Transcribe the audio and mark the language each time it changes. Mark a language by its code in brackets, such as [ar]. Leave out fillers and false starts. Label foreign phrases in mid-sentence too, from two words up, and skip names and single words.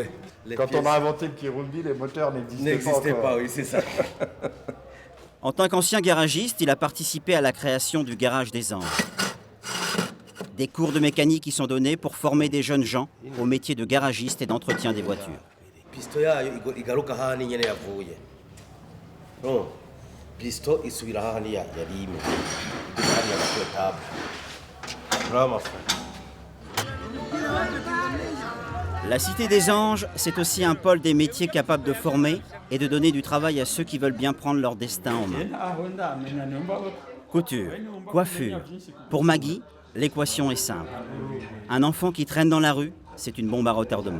[fr] Quand on a inventé le Kirundi, les moteurs n'existaient pas. Oui, c'est ça. En tant qu'ancien garagiste, il a participé à la création du Garage des Anges. Des cours de mécanique qui sont donnés pour former des jeunes gens au métier de garagiste et d'entretien des voitures. [rn] Pisto yayo igaruka hahandi nyene yavuye. No. Pisto isubira hahandi yari imwe. Hahandi yabatable. [fr] Vraiment. La Cité des Anges, c'est aussi un pôle des métiers capables de former et de donner du travail à ceux qui veulent bien prendre leur destin en main. Couture, coiffure. Pour Maggie, l'équation est simple. Un enfant qui traîne dans la rue, c'est une bombe à retardement.